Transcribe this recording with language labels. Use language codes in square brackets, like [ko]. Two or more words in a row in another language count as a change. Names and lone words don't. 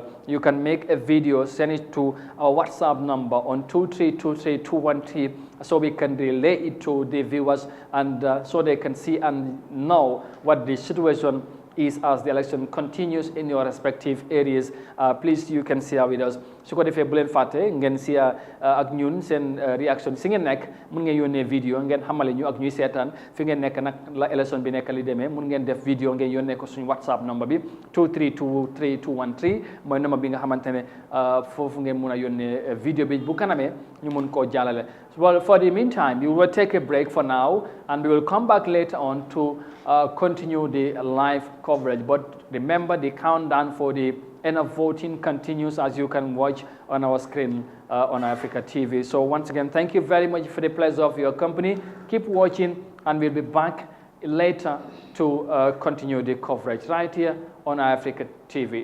[en] You can make a video, send it to our WhatsApp number on 2323213 so we can relay it to the viewers and so they can see and know what the situation is as the election continues in your respective areas. Please, you can share with us. [wo] su ko defee bu leen fàtte ngeen share ak ñun seen réaction si ngeen nekk mun ngeen yónnee vidéo ngeen xamale ñu ak ñuy seetaan fi ngeen nekk nag la élection bi nekk li demee mun ngeen def vidéo ngeen yónnee ko suñu WhatsApp number bi 2323213 mooy number bi nga xamante ne foofu ngeen mun a yónnee vidéo bi bu kanamee ñu mun koo jàllale. [en] Well, for the meantime, we will take a break for now, and we will come back later on to continue the live coverage. But remember, the countdown for the end of voting continues, as you can watch on our screen on Africa TV. So once again, thank you very much for the pleasure of your company. Keep watching, and we'll be back later to continue the coverage right here on Africa TV.